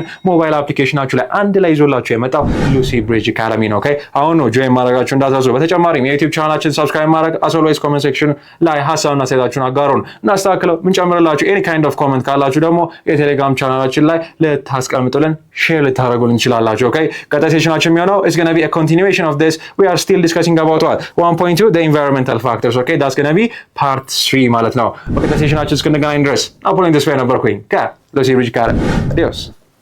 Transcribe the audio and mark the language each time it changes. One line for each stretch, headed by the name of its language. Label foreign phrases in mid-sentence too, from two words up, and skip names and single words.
Amharic: ሞባይል አፕሊኬሽናችሁ ላይ አንድ ላይ ይዞላችሁ የመጣው Lucy Bridge Academy ነው okay አሁን ነው ጆይን ማድረጋችሁ እንዳታዙ በተጨማሪም የዩቲዩብ ቻናላችን ሰብስክራይብ ማድረግ
English: as always comment section
Amharic: ላይ ሐሳብና አስተያየታችሁን አጋሩን እናስተካክለው ምን ጨምረላችሁ
English: any kind of comment
Amharic: ካላችሁ ደግሞ የቴሌግራም ቻናላችን ላይ ልታስቀምጡልን ሼር ልታደርጉልን እንችላላችሁ
English: okay
Amharic: ቀጣይ ሴሽናችን የሚሆነው
English: is going to be a continuation of this we are still discussing about what 1.2 the environmental factors okay that's going to be part 3
Amharic: ማለት ነው በቀጣይ ሴሽናችን እስክንገናኝ ድረስ አፖሎን ተስፋዬ ነበርኩኝ ከሉሲ ብሪጅ አካዳሚ
English: adios